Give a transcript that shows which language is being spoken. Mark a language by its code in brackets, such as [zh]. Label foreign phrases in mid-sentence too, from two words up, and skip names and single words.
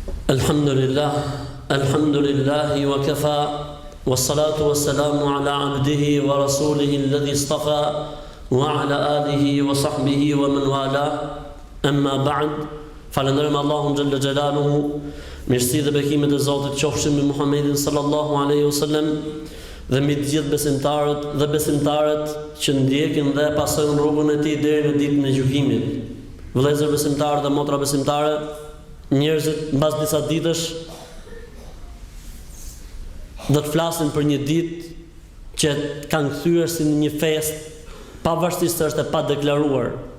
[ar] الحمد لله وكفى والصلاة والسلام على عبده ورسوله الذي اصطفى وعلى آله وصحبه ومن والى أما بعد. [sq] Falenderojmë Allahun [ar] جل جلاله, [sq] mirësi dhe bekimet e Zotit qofshin me Muhammedin [ar] صلى الله عليه وسلم [sq] dhe mbi të gjithë besimtarët dhe besimtarët që ndjekin dhe pasojnë rrugën e tij deri në ditën e gjykimit. Vëllezër besimtarë dhe motra besimtare, njerëzit mbas disa ditësh do të flasin për një ditë që kanë kthyer si në një festë, pavarësisht se është e padeklaruar.